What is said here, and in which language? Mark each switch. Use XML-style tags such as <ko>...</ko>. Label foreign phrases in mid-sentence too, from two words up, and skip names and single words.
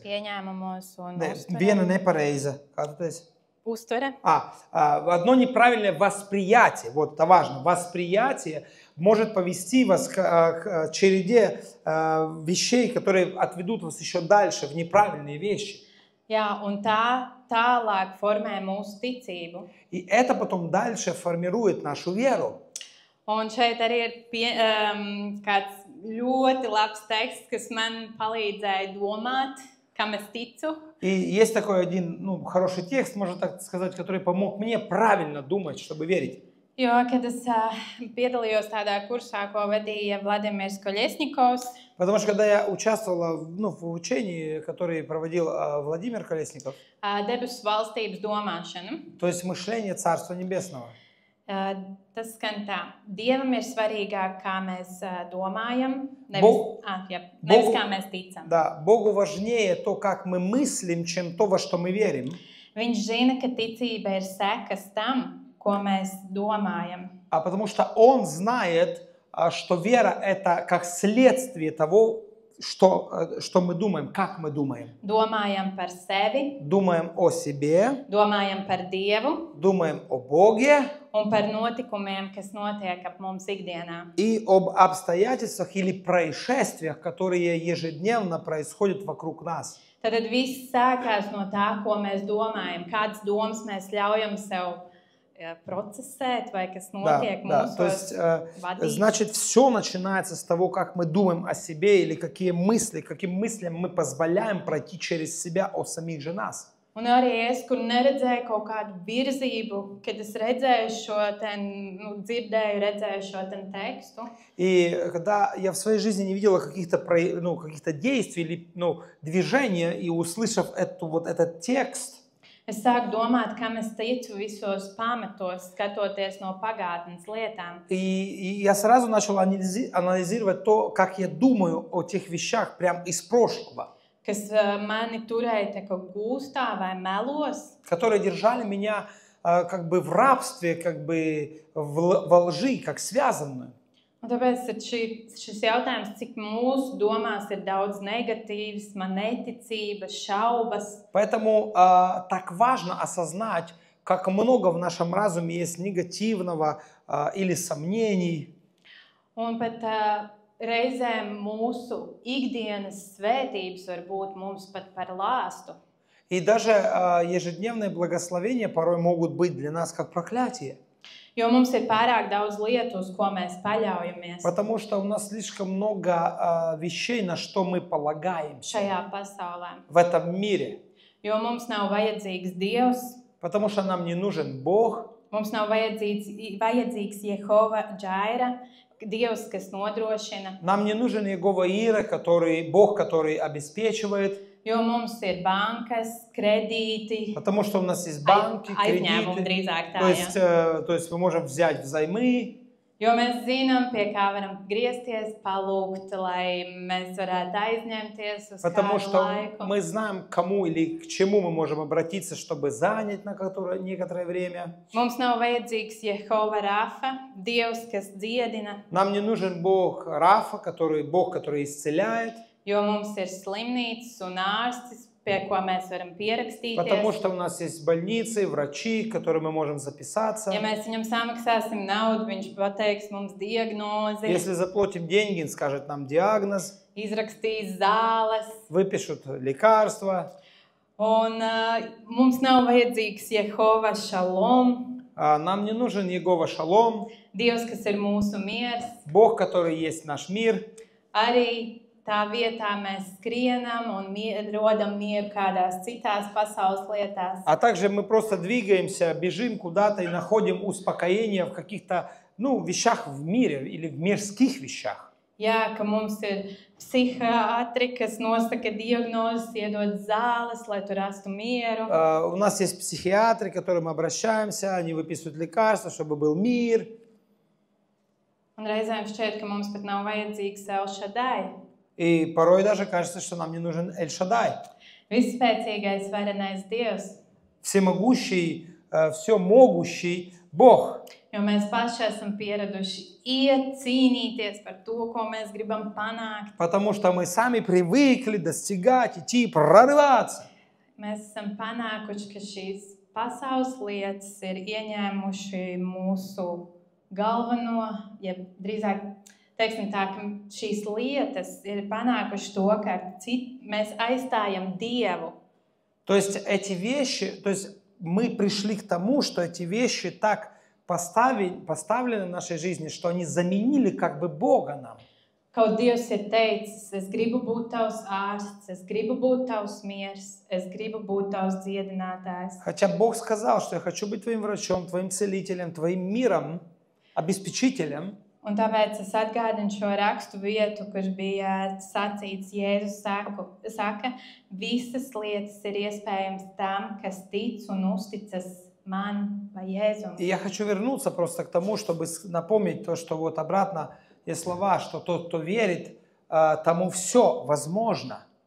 <lv>Pieņēmumos un Viena nepareiza. Kā tu teici? uztvere.</lv> <ru>Одно неправильное восприятие, вот это важно, восприятие может повести вас к череде вещей, которые отведут вас еще дальше в неправильные вещи.</ru> <lv>Jā, un tā tālāk formē mūsu ticību.</lv> <ru>И это потом дальше формирует нашу веру.</ru> <lv>Un šeit arī ir kāds ļoti labs teksts, kas man palīdzēja domāt, kam es ticu.</lv> <ru>И есть такой один хороший текст, можно так сказать, который помог мне правильно думать, чтобы верить.</ru> <lv>Jo, kad es piedalījos tādā kursā, ko vadīja Vladimirs Kolesnikovs,</lv> <ru>Потому что когда я участвовала в учении, которое проводил Владимир Колесников,</ru> <lv>debesu valstības domāšanu,</lv> <ru>то есть мышление Царства Небесного,</ru> <lv>tas skan tā. Dievam ir svarīgāk, kā mēs domājam,</lv> <ru>Бог-</ru> <lv>nevis kā mēs ticam.</lv> <ru>да, Богу важнее то, как мы мыслим, чем то, во что мы верим.</ru> <lv>Viņš zina, ka ticība ir sekas tam, ko mēs domājam.</lv> <ru>А потому что Он знает, что вера – это как следствие того, что мы думаем, как мы думаем.</ru> <lv>Domājam par sevi,</lv> <ru>Думаем о себе,</ru> <lv>domājam par Dievu</lv> <ru>думаем о Боге</ru> <lv>un par notikumiem, kas notiek ap mums ikdienā.</lv> <ru>и об обстоятельствах или происшествиях, которые ежедневно происходят вокруг нас.</ru> <lv>Tad viss sākās no tā, ko mēs domājam, kādas domas mēs ļaujam sev procesēt vai kas notiek</lv> <ru>Да. То</ru> <lv>mūsos</lv> <ru>есть,</ru> <lv>vadīt.</lv> <ru>значит, все начинается с того, как мы думаем о себе или каким мыслям мы позволяем пройти через себя о самих же нас.</ru> <lv>Un arī es, kur neredzēju kaut kādu virzību, kad es redzēju šo dzirdēju, redzēju šo tekstu.</lv> <ru>И когда я в своей жизни не видела каких-то действий или движения, и услышав этот текст,</ru> <lv>Es sāku domāt, kam es ticu visos pamatos, skatoties no pagātnes lietām.</lv> <ru>и я сразу начал анализировать то, как я думаю о тех вещах прямо из прошлого,</ru> <lv>Kas mani turēja te kaut gūstā vai melos.</lv> <ru>которые держали меня как бы в рабстве, как бы во лжи, как связанную.</ru> <lv>Un tāpēc šis jautājums, cik mūsu domās ir daudz negatīvisma, neticības, šaubas.</lv> <ru>Poэтому так важно осознать, как много в нашем разуме есть негативного или сомнений.</ru> <lv>Un pat reizēm mūsu ikdienas svētības var būt mums pat par lāstu.</lv> <ru>И даже ежедневные благословения порой могут быть для нас как проклятие.</ru> <lv>Jo mums ir pārāk daudz lietu, uz ko mēs paļaujamies</lv> <ru>Потому что у нас слишком много вещей, на что мы полагаемся</ru> <lv>šajā pasaulē.</lv> <ru>в этом мире.</ru> <lv>Jo mums nav vajadzīgs Dievs,</lv> <ru>Потому что нам не нужен Бог,</ru> <lv>mums nav vajadzīgs Jehova Džaira, Dievs, kas nodrošina,</lv> <ru>Нам не нужен Иегова Ира, Бог, который обеспечивает,</ru> <lv>jo mums ir bankas, kredīti,</lv> <ru>потому что у нас есть банки,</ru> <lv>aizņēmumi</lv> <ru>кредиты.</ru> <lv>drīzāk tā,</lv> <ru>То есть мы можем взять взаймы,</ru> <lv>Jo mēs zinām, pie kā varam griezties, palūgt, lai mēs varētu aizņemties uz</lv> <ru>потому</ru> <lv>kādu</lv> <ru>что</ru> <lv>laiku.</lv> <ru>мы знаем, к кому или к чему мы можем обратиться, чтобы занять на некоторое время.</ru> <lv>Mums nav vajadzīgs Jehova Rafa, Dievs, kas dziedina,</lv> <ru>Нам не нужен Бог Рафа, Бог, который исцеляет,</ru> <lv>jo mums ir slimnīcas un ārstis, pie ko mēs varam</lv> <ru>потому</ru> <lv>pierakstīties.</lv> <ru>что у нас есть больницы, врачи, к которым мы можем записаться.</ru> <lv>Ja mēs viņam samaksāsim naudu, viņš pateiks mums diagnozi,</lv> <ru>Если заплатим деньги, он скажет нам диагноз,</ru> <lv>izrakstīs zāles.</lv> <ru>выпишут лекарства.</ru> <lv>Un mums nav vajadzīgs Jehova Shalom,</lv> <ru>Нам не нужен Иегова Шалом,</ru> <lv>Dievs, kas ir mūsu miers.</lv> <ru>Бог, который есть наш мир.</ru> <lv>Arī tā vietā mēs skrienam un rodam mieru kādās citās pasaules lietās.</lv> <ru>А также мы просто двигаемся, бежим куда-то и находим успокоение в каких-то, вещах в мире или в мирских вещах.</ru> <lv>Jā, ka mums ir psihiatri, kas nosaka diagnozes, iedod zāles, lai tu rastu mieru.</lv> <ru>У нас есть психиатры, к которым мы обращаемся, они выписывают лекарства, чтобы был мир.</ru> <lv>Un reizēm šķiet, ka mums pat nav vajadzīgs El Shaddai.</lv> <ru>И порой даже кажется, что нам не нужен Эль-Шадай.</ru> <lv>Visspēcīgais, varenais Dievs.</lv> <ru>Всемогущий, всемогущий Бог.</ru> <lv>Jo mēs paši esam pieraduši iet, cīnīties par to, ko mēs gribam panākt.</lv> <ru>Потому что мы сами привыкли достигать, идти, прорываться.</ru> <lv>Mēs esam panākuši, ka šīs pasaules lietas ir ieņēmuši mūsu galveno, ja drīzāk teiksim tā, ka šīs lietas ir panākuši to, ka mēs aizstājam Dievu.</lv> <ru>То есть мы пришли к тому, что эти вещи так поставлены в нашей жизни, что они заменили как бы Бога нам.</ru> <lv>Kaut Dievs ir teicis, es gribu būt tavs ārsts, es gribu būt tavs miers, es gribu būt tavs dziedinātājs.</lv> <ru>Хотя Бог сказал, что я хочу быть твоим врачом, твоим целителем, твоим миром, обеспечителем.</ru> <lv>Un tāpēc es atgādinu šo rakstu vietu, kur bija sacīts, Jēzus saka, visas lietas ir iespējams tam, kas tic un uzticas man vai Jēzum.</lv> <ru>И я хочу вернуться просто к тому, чтобы напомнить то, что вот обратно есть слова, что тот, кто верит, тому все возможно.</ru>